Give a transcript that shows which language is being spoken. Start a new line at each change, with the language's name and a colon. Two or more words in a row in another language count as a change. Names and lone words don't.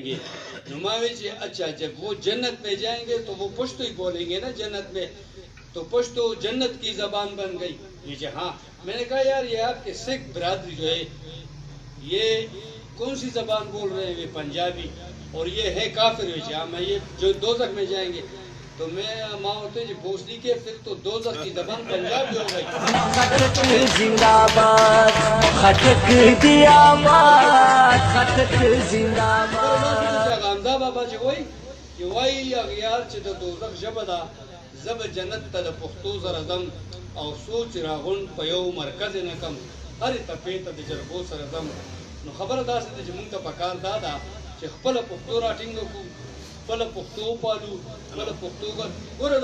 Urdu: گے نماوی جی اچھا جب وہ جنت میں جائیں گے تو وہ پشتو ہی بولیں گے نا جنت میں تو پشتو جنت کی زبان بن گئی جی ہاں میں نے کہا یار یہ آپ کے سکھ برادری جو ہے یہ کون سی زبان بول رہے ہیں یہ پنجابی اور یہ ہے کافر ہاں میں یہ جو دوزخ میں جائیں گے تو میں ماں ہوتے جی پوچھتی کہ پھر تو دوزخ کی زبان پنجابی ہو گئی خطک زندہ باد خطک دیا باد خطک زندہ باد
Pashto: حمزه بابا چې وایي چې وایي اغیار چې د دوزخ ژبه ده زه به جنت ته د پښتو سره ځم او سوچ راغونډ په یو مرکز نه کم هرې تپې ته د جرګو سره ځم نو خبره داسې ده چې مونږ ته پکار دا ده چې خپله پښتو راټینګه کړو خپله پښتو وپالو خپله پښتو ګوره